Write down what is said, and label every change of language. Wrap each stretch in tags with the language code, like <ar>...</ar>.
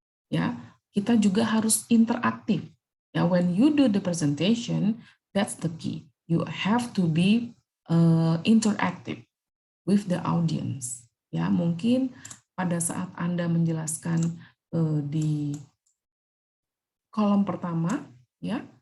<id>Ya, kita juga harus interaktif.</id> <en>Ya, when you do the presentation, that's the key. You have to be interactive with the audience.</en> <id>Ya, mungkin pada saat Anda menjelaskan di kolom pertama, ya.</id>